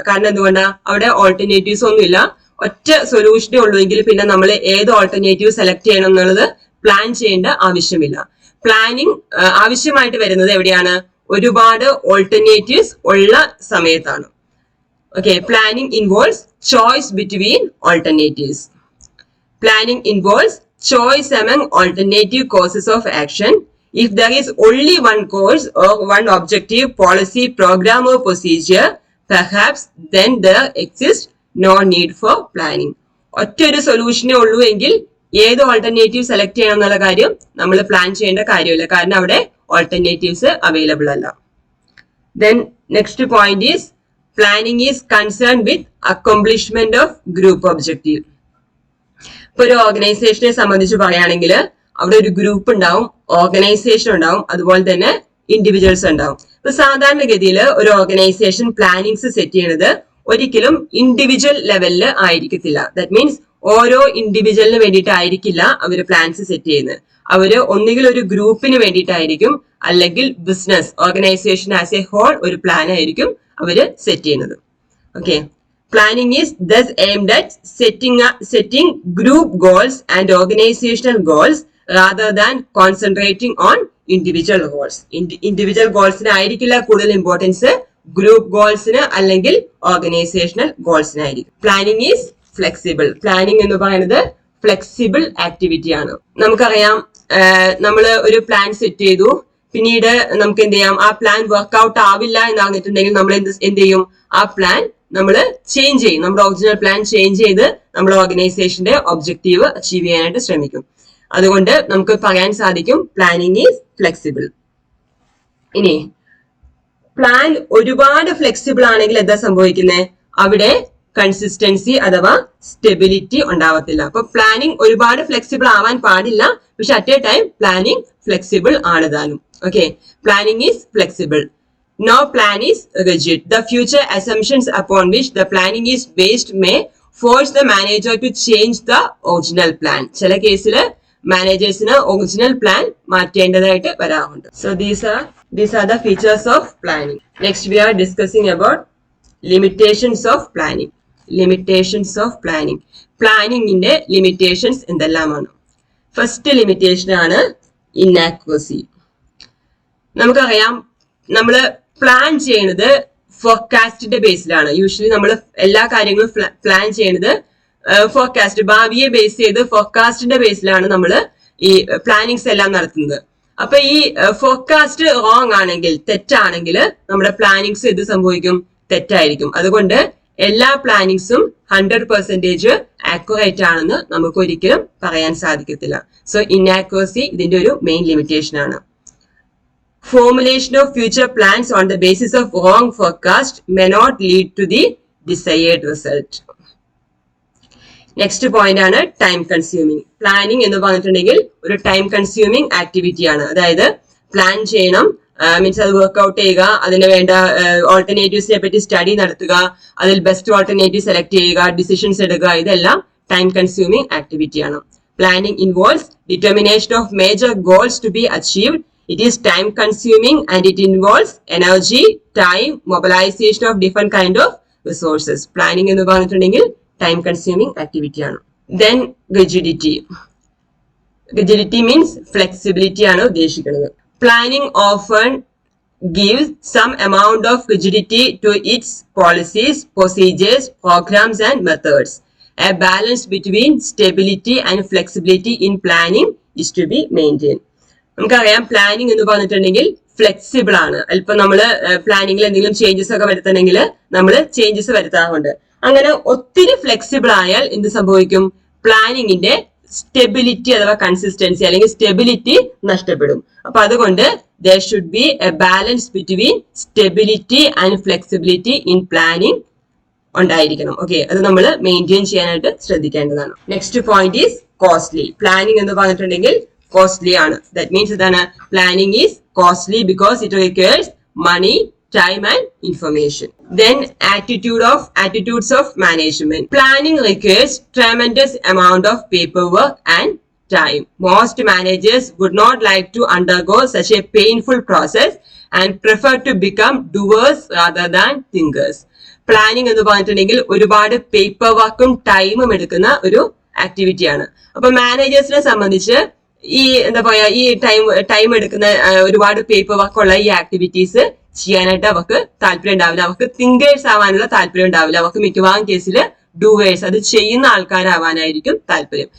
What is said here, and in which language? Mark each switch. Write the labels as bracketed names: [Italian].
[Malayalam] കാരണം എന്തുകൊണ്ടാ, അവിടെ ഓൾട്ടർനേറ്റീവ്സ് ഒന്നും ഇല്ല, ഒറ്റ സൊല്യൂഷനേ ഉള്ളൂ എങ്കിൽ പിന്നെ നമ്മൾ ഏത് ഓൾട്ടർനേറ്റീവ് സെലക്ട് ചെയ്യണം എന്നുള്ളത് പ്ലാൻ ചെയ്യേണ്ട ആവശ്യമില്ല. പ്ലാനിങ് ആവശ്യമായിട്ട് വരുന്നത് എവിടെയാണ്, ഒരുപാട് ഓൾട്ടർനേറ്റീവ്സ് ഉള്ള സമയത്താണ്. [English] Okay, planning involves choice between alternatives. Planning involves choice among alternative courses of action. If there is only one course or one objective, policy, program or procedure, perhaps then there exists no need for planning. [Malayalam] ഒറ്റൊരു സൊല്യൂഷനേ ഉള്ളൂ എങ്കിൽ ഏത് alternative select ചെയ്യണം എന്നുള്ള കാര്യം നമ്മൾ plan ചെയ്യേണ്ട കാര്യമില്ല. കാരണം അവിടെ ഓൾട്ടർനേറ്റീവ്സ് അവൈലബിൾ അല്ല. [English] Then next point is planning is concerned with accomplishment of group objective. [Malayalam] ഇപ്പൊ ഒരു ഓർഗനൈസേഷനെ സംബന്ധിച്ച് പറയുകയാണെങ്കിൽ അവിടെ ഒരു ഗ്രൂപ്പ് ഉണ്ടാവും, ഓർഗനൈസേഷൻ ഉണ്ടാവും, അതുപോലെ തന്നെ ഇൻഡിവിജ്വൽസ് ഉണ്ടാവും. ഇപ്പൊ സാധാരണഗതിയിൽ ഒരു ഓർഗനൈസേഷൻ പ്ലാനിങ്സ് സെറ്റ് ചെയ്യുന്നത് ഒരിക്കലും ഇൻഡിവിജ്വൽ ലെവലിൽ ആയിരിക്കത്തില്ല. ദാറ്റ് മീൻസ് ഓരോ ഇൻഡിവിജ്വലിന് വേണ്ടിയിട്ടായിരിക്കില്ല അവർ പ്ലാൻസ് സെറ്റ് ചെയ്യുന്നത്. അവര് ഒന്നുകിൽ ഒരു ഗ്രൂപ്പിന് വേണ്ടിയിട്ടായിരിക്കും, അല്ലെങ്കിൽ business organisation [English] as a whole [Malayalam] ഒരു പ്ലാൻ ആയിരിക്കും അവര് സെറ്റ് ചെയ്യുന്നത്. [English] Okay, planning is thus aimed at setting group goals and organizational goals rather than concentrating on individual goals. [Malayalam] Individual goalsന് ആയിരിക്കില്ല കൂടുതൽ ഇമ്പോർട്ടൻസ്, ഗ്രൂപ്പ് ഗോൾസിന് അല്ലെങ്കിൽ ഓർഗനൈസേഷണൽ ഗോൾസിന് ആയിരിക്കും. [English] Planning is flexible. [Malayalam] പ്ലാനിങ് എന്ന് പറയുന്നത് ഫ്ലെക്സിബിൾ ആക്ടിവിറ്റി ആണ്. നമുക്കറിയാം നമ്മൾ ഒരു പ്ലാൻ സെറ്റ് ചെയ്തു, പിന്നീട് നമുക്ക് എന്ത് ചെയ്യാം, ആ പ്ലാൻ വർക്ക്ഔട്ട് ആവില്ല എന്നറിഞ്ഞിട്ടുണ്ടെങ്കിൽ നമ്മൾ എന്ത് ചെയ്യും, ആ പ്ലാൻ നമ്മൾ ചേഞ്ച് ചെയ്യും. നമ്മുടെ ഒറിജിനൽ പ്ലാൻ ചേഞ്ച് ചെയ്ത് നമ്മുടെ ഓർഗനൈസേഷന്റെ ഒബ്ജക്റ്റീവ് അച്ചീവ് ചെയ്യാനായിട്ട് ശ്രമിക്കും. അതുകൊണ്ട് നമുക്ക് പറയാൻ സാധിക്കും [English] Planning is flexible. [Malayalam] ഇനി പ്ലാൻ ഒരുപാട് ഫ്ലെക്സിബിൾ ആണെങ്കിൽ എന്താ സംഭവിക്കുന്നത്, അവിടെ കൺസിസ്റ്റൻസി അഥവാ സ്റ്റെബിലിറ്റി ഉണ്ടാവത്തില്ല. അപ്പൊ പ്ലാനിങ് ഒരുപാട് ഫ്ലെക്സിബിൾ ആവാൻ പാടില്ല, പക്ഷെ [English] at a time [Malayalam] planning flexible ആണ് താനും. [English] Okay, planning is flexible. No plan is rigid. The future assumptions upon which the planning is based may force the manager to change the original plan. [Malayalam] ചില കേസിൽ മാനേജേഴ്സിന് original plan മാറ്റേണ്ടതായിട്ട് വരാറുണ്ട്. [English] So these are the features of planning. Next we are discussing about limitations of planning. Limitations of planning. [Malayalam] പ്ലാനിങ്ങിന്റെ limitations എന്തെല്ലാമാണ്? First limitation ആണ് inaccuracy. നമുക്കറിയാം നമ്മൾ plan ചെയ്യുന്നത് ഫോർകാസ്റ്റിന്റെ ബേസിലാണ്. Usually നമ്മൾ എല്ലാ കാര്യങ്ങളും പ്ലാൻ ചെയ്യുന്നത് ഫോർകാസ്റ്റ്, ഭാവിയെ ബേസ് ചെയ്ത് ഫോർകാസ്റ്റിന്റെ ബേസിലാണ് നമ്മൾ ഈ പ്ലാനിങ്സ് എല്ലാം നടത്തുന്നത്. അപ്പൊ ഈ ഫോർകാസ്റ്റ് റോങ് ആണെങ്കിൽ, തെറ്റാണെങ്കിൽ നമ്മുടെ പ്ലാനിങ്സ് ഇത് സംഭവിക്കും, തെറ്റായിരിക്കും. അതുകൊണ്ട് എല്ലാ പ്ലാനിങ്സും 100% ആക്യുറേറ്റ് ആണെന്ന് നമുക്ക് ഒരിക്കലും പറയാൻ സാധിക്കത്തില്ല. സോ ഇൻആക്യുറസി ഇതിന്റെ ഒരു മെയിൻ ലിമിറ്റേഷൻ ആണ്. [English] Formulation of future plans on the basis of wrong forecast may not lead to the desired result. Next point [Malayalam] ആണ് ടൈം കൺസ്യൂമിങ്. പ്ലാനിങ് എന്ന് പറഞ്ഞിട്ടുണ്ടെങ്കിൽ ഒരു ടൈം കൺസ്യൂമിങ് ആക്ടിവിറ്റി ആണ്. അതായത് പ്ലാൻ ചെയ്യണം, മീൻസ് അത് വർക്ക്ഔട്ട് ചെയ്യുക, അതിന് വേണ്ട ഓൾട്ടർനേറ്റീവ്സിനെ പറ്റി സ്റ്റഡി നടത്തുക, അതിൽ ബെസ്റ്റ് ഓൾട്ടർനേറ്റീവ് സെലക്ട് ചെയ്യുക, ഡിസിഷൻസ് എടുക്കുക, ഇതെല്ലാം ടൈം കൺസ്യൂമിങ് ആക്ടിവിറ്റി ആണ്. [English] Planning involves determination of major goals to be achieved It is time consuming and it involves energy, time, mobilization of different kind of resources. [Malayalam] Planning എന്ന് പറഞ്ഞിട്ടുണ്ടെങ്കിൽ time consuming activity ആണ്. [English] Then rigidity. Rigidity means flexibility [Malayalam] ആണ് ഉദ്ദേശിക്കുന്നത്. [English] Planning often gives some amount of rigidity to its policies, procedures, programs and methods. A balance between stability and flexibility in planning is to be maintained. [Malayalam] നമുക്കറിയാം planning എന്ന് പറഞ്ഞിട്ടുണ്ടെങ്കിൽ flexible ആണ്. അല്പം നമ്മൾ പ്ലാനിങ്ങിൽ എന്തെങ്കിലും changes ഒക്കെ വരുത്തണമെങ്കിൽ നമ്മൾ ചേഞ്ചസ് വരുത്താറുണ്ട്. അങ്ങനെ ഒത്തിരി ഫ്ലെക്സിബിൾ ആയാൽ എന്ത് സംഭവിക്കും? പ്ലാനിങ്ങിന്റെ സ്റ്റെബിലിറ്റി അഥവാ കൺസിസ്റ്റൻസി അല്ലെങ്കിൽ സ്റ്റെബിലിറ്റി നഷ്ടപ്പെടും. അപ്പൊ അതുകൊണ്ട് [English] there should be a balance between stability and flexibility in planning [Malayalam] ഉണ്ടായിരിക്കണം. ഓക്കെ, അത് നമ്മൾ മെയിൻറ്റെയിൻ ചെയ്യാനായിട്ട് ശ്രദ്ധിക്കേണ്ടതാണ്. [English] Next point is costly. [Malayalam] Planning എന്ന് പറഞ്ഞിട്ടുണ്ടെങ്കിൽ കോസ്റ്റ്ലി ആണ്. [English] That means ഇതാണ് planning is costly because it requires money, time and information. Then attitudes of management. Planning requires tremendous amount of paperwork and time. Most managers would not like to undergo such a painful process and prefer to become doers rather than thinkers. [Malayalam] Planning എന്ന് പറഞ്ഞിട്ടുണ്ടെങ്കിൽ ഒരുപാട് paper വർക്കും ടൈമും എടുക്കുന്ന ഒരു ആക്ടിവിറ്റിയാണ്. അപ്പൊ മാനേജേഴ്സിനെ സംബന്ധിച്ച് ഈ എന്താ പറയാ ഈ ടൈം എടുക്കുന്ന ഒരുപാട് പേപ്പർ വർക്കുള്ള ഈ ആക്ടിവിറ്റീസ് ചെയ്യാനായിട്ട് അവർക്ക് താല്പര്യം ഉണ്ടാവില്ല. അവർക്ക് തിങ്കേഴ്സ് ആവാനുള്ള താല്പര്യം ഉണ്ടാവില്ല. അവർക്ക് മിക്കവാറും കേസിൽ ഡൂവേഴ്സ്, അത് ചെയ്യുന്ന ആൾക്കാരാവാനായിരിക്കും താല്പര്യം.